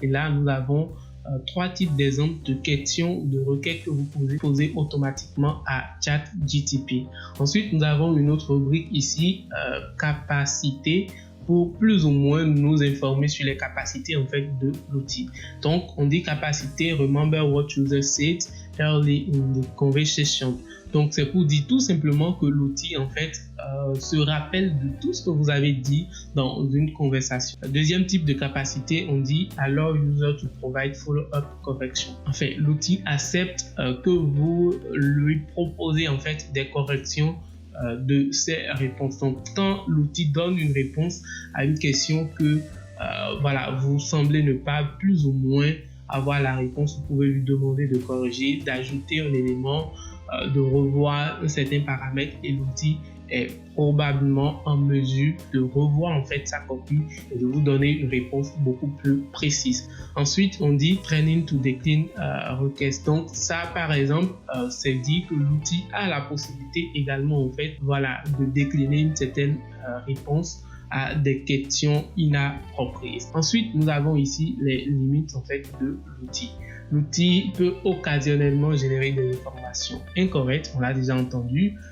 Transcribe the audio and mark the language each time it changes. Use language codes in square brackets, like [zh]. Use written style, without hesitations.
[fr] Et là, nous avons 3 types d'exemples de questions ou de requêtes que vous pouvez poser automatiquement à ChatGTP. Ensuite, nous avons une autre rubrique ici, capacité, pour plus ou moins nous informer sur les capacités en fait de l'outil. Donc, on dit capacité, [en] remember what user said early in the conversation. [fr] Donc, c'est pour dire tout simplement que l'outil en fait se rappelle de tout ce que vous avez dit dans une conversation. Deuxième type de capacité, on dit [en] allow user to provide follow-up correction. [fr] En fait, l'outil accepte que vous lui proposez en fait des corrections de ces réponses. Donc, quand l'outil donne une réponse à une question que voilà, vous semblez ne pas plus ou moins avoir la réponse, vous pouvez lui demander de corriger, d'ajouter un élément, de revoir un certain paramètre et l'outil est probablement en mesure de revoir en fait sa copie et de vous donner une réponse beaucoup plus précise. Ensuite, on dit [en] training to decline request. [fr] Donc ça, par exemple, c'est dit que l'outil a la possibilité également en fait, voilà, de décliner une certaine réponse à des questions inappropriées. Ensuite, nous avons ici les limites en fait de l'outil. L'outil peut occasionnellement générer des informations incorrectes, on l'a déjà entendu.